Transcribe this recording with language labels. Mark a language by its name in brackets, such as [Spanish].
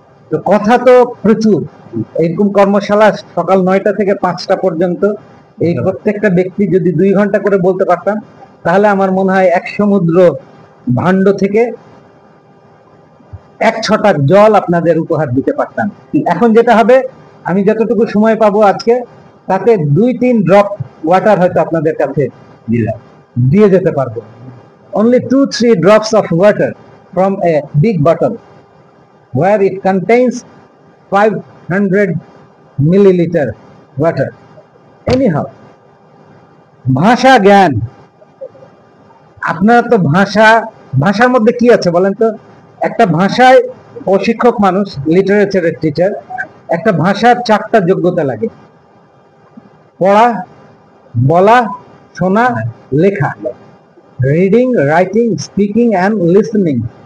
[Bangla] তো কথা তো প্রচুর। এরকম কর্মশালা সকাল 9টা থেকে 5টা পর্যন্ত এই প্রত্যেকটা ব্যক্তি যদি 2 ঘন্টা করে বলতে পারতাম তাহলে আমার মনে হয় 1 সমুদ্র ভাণ্ড থেকে 1 ছটাক জল আপনাদের উপহার দিতে পারতাম। এখন যেটা হবে, আমি যতটুকু সময় পাবো আজকে, তাতে 2-3 ড্রপ ওয়াটার হয়তো আপনাদের কাছে দিয়ে যেতে পারবো। [English] only 2-3 drops of water from a big bottle where it contains 500 milliliter water. [Bangla] Anyhow, ভাষা জ্ঞান। আপনারা তো ভাষার মধ্যে কি আছে বলেন তো? একটা ভাষায় প্রশিক্ষক মানুষ, লিটারেচারের টিচার, একটা ভাষার 4টা যোগ্যতা লাগে: পড়া, বলা, শোনা, লেখা। Reading, writing, speaking and listening.